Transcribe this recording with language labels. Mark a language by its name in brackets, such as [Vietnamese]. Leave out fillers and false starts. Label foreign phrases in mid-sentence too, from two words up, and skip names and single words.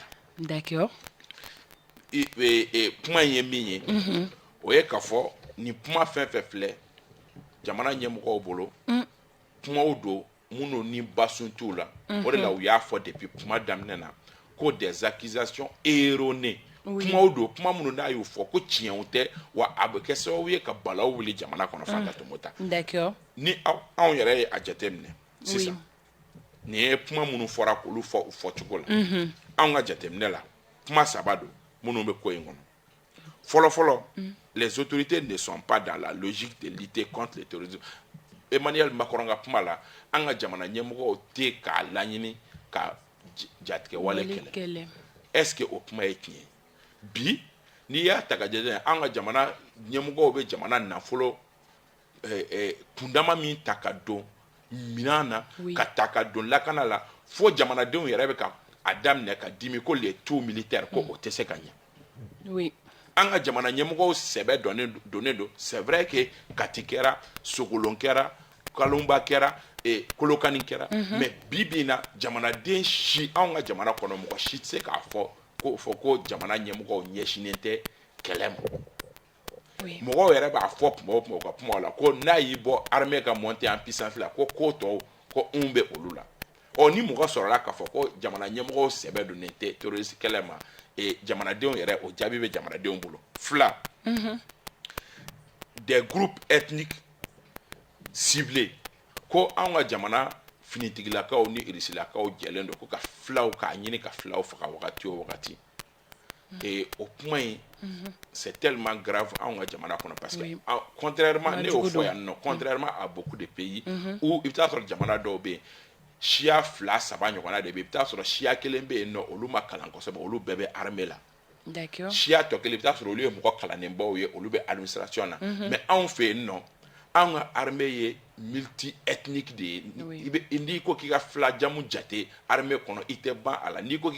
[French] D'accord. [Bambara] Kuma in ye min ye o ye k'a fɔ ni kuma fɛn fɛn filɛ jamana ɲɛmɔgɔw bolo kumaw don minnu ni basun t'u la o de la u y'a fɔ depuis kuma daminɛ na ko [French] des accusations erronées [Bambara] kumaw don kuma minnu n'a y'u fɔ ko tiɲɛw tɛ wa a bɛ kɛ sababu ye ka balaw wuli jamana kɔnɔ Fanta Tumota. D'accord. Ni anw yɛrɛ ye a jateminɛ sisan nin ye kuma minnu fɔra k'olu fɔ u fɔcogo la anw ka jateminɛ la kuma saba don minnu bɛ ko in kɔnɔ fɔlɔ [French] les autorités ne sont pas dans la logique de lutter contre le terrorisme. [Bambara] Emmanuel Macron ka kuma la an ka jamana ɲɛmɔgɔw tɛ k'a laɲini ka jatigɛ wale kɛlɛ est-ce que o kuma ye tiɲɛ bi n'i y'a ta ka lajɛ an ka jamana ɲɛmɔgɔw bɛ jamana nafolo kundama min ta ka don minan na ka ta ka don lakana la fo jamanadenw yɛrɛ bɛ ka a daminɛ ka dimi ko [French] les tout militaires [Bambara] ko o tɛ se ka ɲɛ an ka jamana ɲɛmɔgɔw sɛbɛ donnen don [French] c'est vrai que [Bambara] Kati kɛra Sogolon kɛra Kalonba kɛra kolokani kɛra mais bibi na jamanaden si anw ka jamana kɔnɔ mɔgɔ si tɛ se k'a fɔ ko jamana ɲɛmɔgɔw ɲɛsinnen tɛ kɛlɛ ma mɔgɔw yɛrɛ b'a fɔ tuma o tuma u ka kumaw la ko n'a y'i bɔ armée ka [French] monter en puissance [Bambara] la ko tɔw ko bɛ olu la ni mɔgɔ sɔrɔla k'a fɔ ko jamana ɲɛmɔgɔw sɛbɛ donnen tɛ terroriste kɛlɛ ma jamanadenw yɛrɛ o jaabi bɛ jamanadenw bolo fila [French] des groupes ethniques ciblés [Bambara] ko anw ka jamana finitigilakaw ni irisilakaw jɛlen don ko ka filaw k'a ɲini ka filaw faga wagati o wagati o kuma in [French] c'est tellement grave [Bambara] anw ka jamana kɔnɔ [French] parce que contrairement [Bambara] ne y'o fɔ yan nɔ [French] contrairement à beaucoup de pays où [Bambara] i bɛ taa sɔrɔ jamana dɔw bɛ yen siya 2-3 ɲɔgɔnna de bɛ yen i bɛ taa sɔrɔ siya kelen bɛ yen nɔ olu ma kalan kosɛbɛ olu bɛɛ bɛ armée la siya tɔ kelen i bɛ taa sɔrɔ olu ye mɔgɔ kalannenbaw ye olu bɛ administration na mais anw fɛ yen nɔ anw ka armée ye multi ethnique de ye n'i ko k'i ka fila jamu jate armée kɔnɔ i tɛ ban a la n'i ko k'i